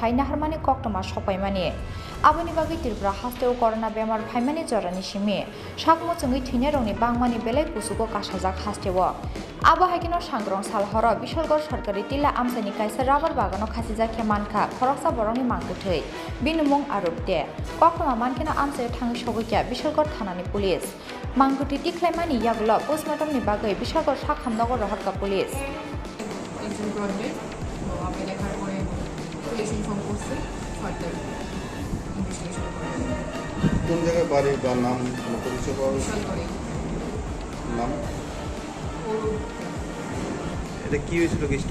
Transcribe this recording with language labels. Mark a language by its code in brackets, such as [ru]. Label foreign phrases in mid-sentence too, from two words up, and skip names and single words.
[trp] saina harmani koktoma sopaimani aboni bagi tirpura hasteo corona bemar phaimani jorani simi sakmo chungui theinai rongni bangmani belai kusugo kasajak hasteo abo haikino sangrong salhoro bisolgor sorkari tila amsani kaisa rabar bagano khasija khemanka khoroksa borongni mangkuthei binumung arupte koktoma mankena amse thangi sogokya bisolgor thanani police mangkuti tiklaimani yaglo postmortem ni bagai bisolgor sakhamnogor rohorka police [bn] একজন গ্রাজুয়েট তো আমি লেখার পরে পুলিশ ইনফর্ম করছে [en] further investigation [bn] করে কোন জায়গায় বাড়ি বা নাম কোনো পরিচয় পাওয়া গেছে? বিশাল করে নাম এটা কি হয়েছিল কেসটা?